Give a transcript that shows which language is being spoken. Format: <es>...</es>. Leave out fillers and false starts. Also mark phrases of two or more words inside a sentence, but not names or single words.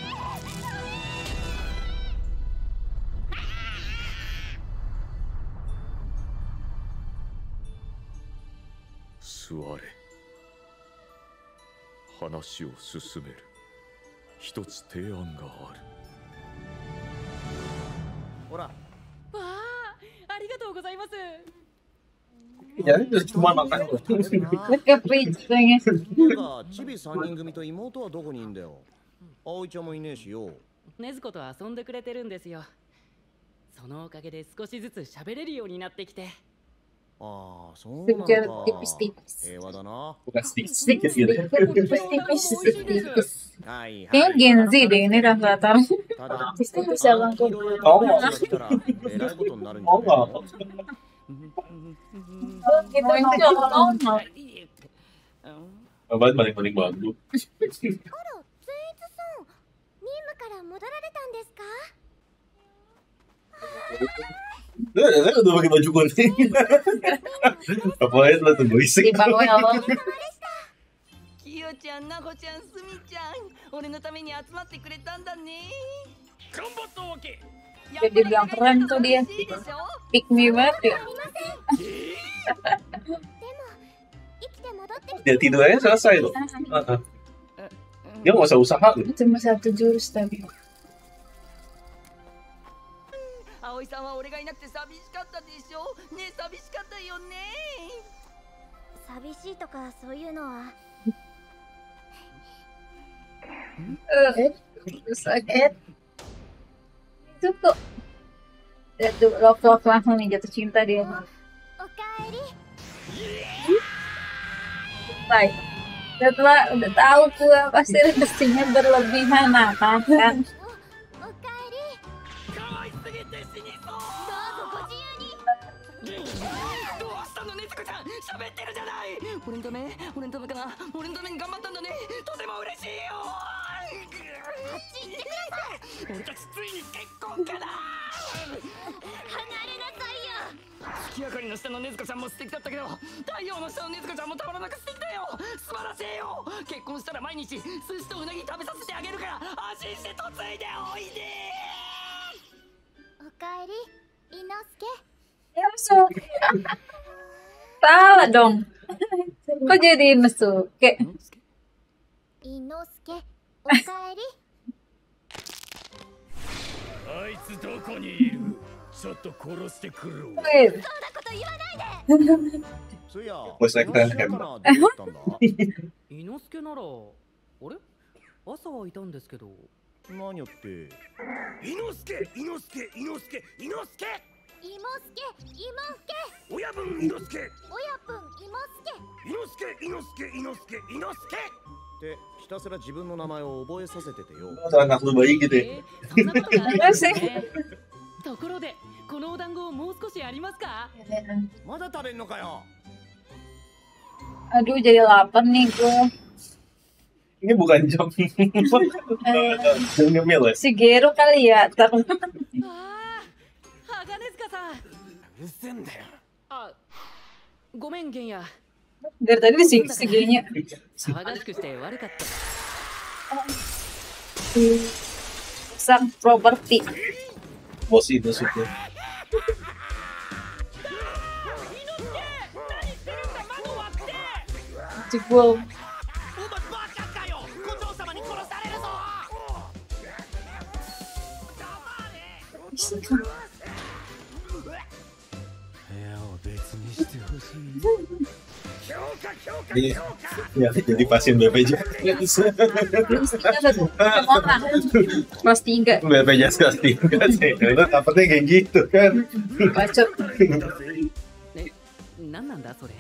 <ja>座れ。話を進める。一つ提案がある。ほら。わあ、ありがとうございます。</ja> <id>Jadi cuma makan. Nge-preach kayaknya.</id> <ja>なんかチビ3人組と妹はどこにいんだよ。葵ちゃんもいねえしよ。禰豆子と遊んでくれてるんですよ。そのおかげで少しずつ喋れるようになってきて。ああ、そうなん</ja> <id>Segar</id> <ja>だ。</ja> <id>tipis-tipis.</id> <ja>平和だな。</ja> <id>Bukan sedikit gitu. Tipis-tipis.</id> <ja>はいはい。</ja> <id>Kayaknya Gen Z deh ini rata-rata.</id> <ja>ただ、</ja> <id>Tipis ya bang.</id> <ja>黄色や青が来たらえらいことになるんじゃない Oh,</ja> <id>Gitu aja. Apaan paling bagus.</id> <ja>あら、善逸さん、任務から戻られたんですか？</ja> <id>Udah pakai baju kuning. Apaan lah tuh berisik. Di bawah</id> <ar>ya Allah.</ar> <ja>キヨちゃん、ナホちゃん、スミちゃん、俺のために集まってくれたんだね。頑張ったわけ。</ja> <id>Dia bilang keren tuh dia.</id> <en>Pick me</en> <id>banget ya. Dia tidur aja selesai tuh. Dia nggak usah usaha gitu. Cuma satu jurus tapi.</id> <ja>葵さんは俺がいなくて寂しかったでしょ。ねえ、寂しかったよね。寂しいとかそういうのは。</ja> <id>Sakit. Itu kok. Lihat tuh, love langsung nih jatuh cinta dia.</id> <ja>おかえり。</ja> <id>Baik. Udah tahu gua pasti rezekinya berlebihan nah kan.</id> <ja>おかえり。可愛すぎて死にそう。どうぞご自由に。どうしたの、禰豆子ちゃん。喋ってるじゃない。俺のためかな。俺のために頑張ったんだね。とても嬉しいよ。あっち行ってください。俺たちついに結婚かな。離れなさいよ。月明かりの下の禰豆子ちゃんも素敵だったけど、太陽の下の禰豆子ちゃんもたまらなく素敵だよ。素晴らしいよ。結婚したら毎日寿司とうなぎ食べさせてあげるから安心して嫁いでおいで。おかえり、伊之助。</ja> <id>Ya masuk. Salah dong. Kok jadi Inosuke?</id> <ja>伊之助、おかえり。あいつどこにいる？ちょっと殺してくるわ。 Wait. そうなこと言わないで。つや、</ja> <id>Bos naik</id> <ja>話</ja> <id>tandem.</id> <ja>したらどうだったんだ？伊之助なら、あれ朝はいたんですけど。何やって？伊之助、伊之助、伊之助、伊之助。伊之助、親分伊之助。親分伊之助。伊之助、伊之助、伊之助、伊之助。ってひたすら自分の名前を覚えさせててよ。</ja> <id>Anak lu bayi gitu ya.</id> <ja>そんなことがあるんですね。ところで、このお団子もう少しありますか？まだ食べんのかよ。</ja> <id>Aduh jadi lapar nih gue. Ini bukan jam. Jam ngemil ya? Si Gero kali ya.</id> <ja>鋼塚さん。うるせえんだよ。あ、ごめんゲンヤ。</ja> <id>Dari tadi si Gero-nya.</id> <ja>騒がしくして悪かった。</ja> <id>Sang properti. Bos itu sudah. Jebol.</id> <ja>お前バカかよ、胡蝶様に殺されるぞ。部屋を別にしてほしい。</ja> <id>Ya, jadi pasien BPJS. Kelas 3. BPJS kelas 3 sih. Itu dapetnya kayak gitu kan. Bacot.</id> <ja>何なんだそれ。</ja>